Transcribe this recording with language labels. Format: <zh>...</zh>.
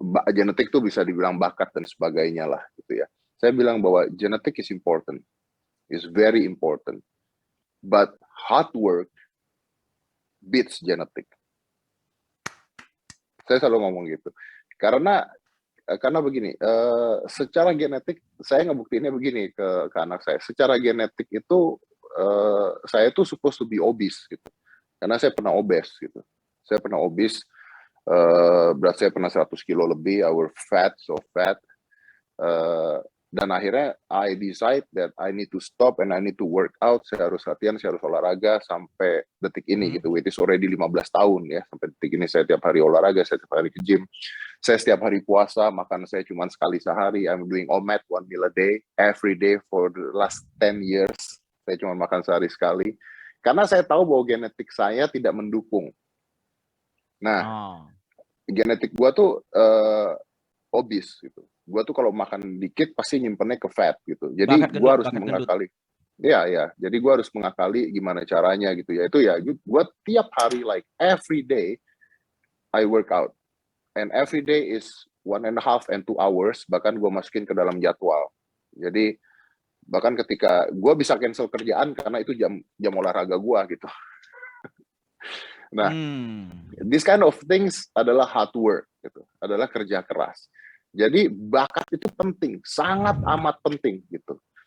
<id>Genetik tuh bisa dibilang bakat dan sebagainya lah gitu ya.</id> <en>Saya bilang bahwa genetic is important, is very important, but hard work beats genetic.</en> <id>Saya selalu ngomong gitu. Karena begini, secara genetik saya ngebuktiinnya begini ke anak saya. Secara genetik itu saya tuh supposed to be obese gitu. Karena saya pernah obes gitu. Saya pernah obes, berat saya pernah 100 kilo lebih, I was fat, so fat.</id> <en>Dan akhirnya I decide that I need to stop and I need to work out.</en> <id>Saya harus latihan, saya harus olahraga sampai detik ini gitu. It is already 15 tahun ya. Sampai detik ini saya tiap hari olahraga, saya tiap hari ke gym. Saya setiap hari puasa, makan saya cuma sekali sehari.</id> <en>I'm doing OMAD 1 meal a day, every day for the last 10 years.</en> <id>Saya cuma makan sehari sekali. Karena saya tahu bahwa genetik saya tidak mendukung. Nah, genetik gua tuh obese gitu. Gue tuh kalau makan dikit pasti nyimpennya ke fat gitu. Jadi gue harus mengakali. Ya. Jadi gue harus mengakali gimana caranya gitu ya.</id> <en>Itu ya, gue tiap hari like every day I work out. And every day is 1.5 and 2 hours.</en> <id>Bahkan gue masukin ke dalam jadwal. Jadi bahkan ketika gue bisa cancel kerjaan karena itu jam olahraga gue gitu.</id> <en>Nah, this kind of things adalah hard work gitu.</en> <id>Adalah kerja keras. Jadi bakat itu penting, sangat amat penting gitu.</id>